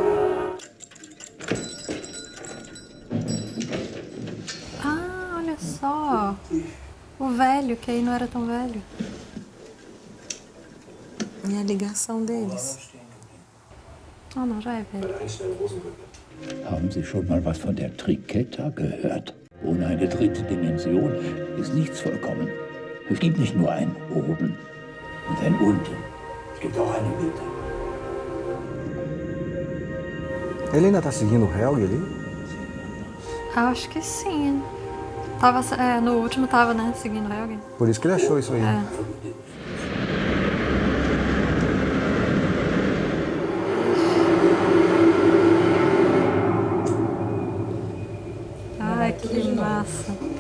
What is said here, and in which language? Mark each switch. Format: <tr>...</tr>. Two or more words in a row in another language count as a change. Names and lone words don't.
<pt>Ah, olha só. O velho, que aí não era tão velho. E a ligação deles. Ah, não, já é velho.</pt> <de>Haben Sie schon mal was von der Triqueta gehört? Ohne eine dritte Dimension ist nichts vollkommen. Es gibt nicht nur ein Oben und ein Unten. Es gibt auch eine Mitte.</de> <pt>Ele ainda tá seguindo o Helge ali? Acho que sim. Tava, no último tava, né, seguindo o Helge. Por isso que ele achou isso aí. Ai, que massa.</pt>